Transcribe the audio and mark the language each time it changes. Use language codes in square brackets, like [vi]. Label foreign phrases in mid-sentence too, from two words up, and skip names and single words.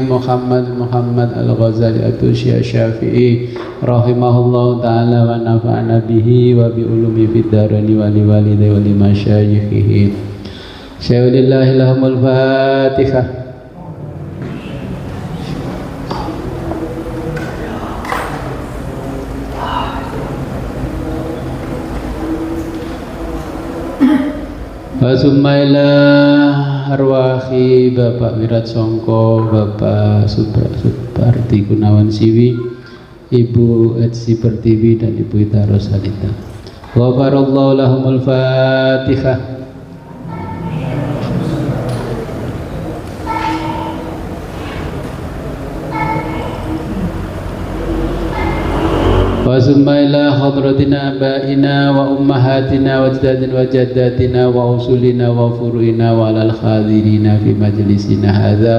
[ar] Muhammad Al-Ghazali At-Tusi Asy-Syafi'i رحمه الله تعالى ونفعنا به وبعلومه في الدارين ولوالديه ولمشايخه. شيء لله لهم الفاتحة. وثم إلى أرواح Bapak Wirat Songko, Bapak Suparti Gunawan Siwi, Ibu Etsi Pertiwi dan Ibu Ita Rosalita. غفر الله لهم الفاتحة. وثم إلى حضرة آبائنا وأمهاتنا وأجدادنا وجداتنا وأصولنا وفروعنا وعلى الحاضرين في مجلسنا هذا.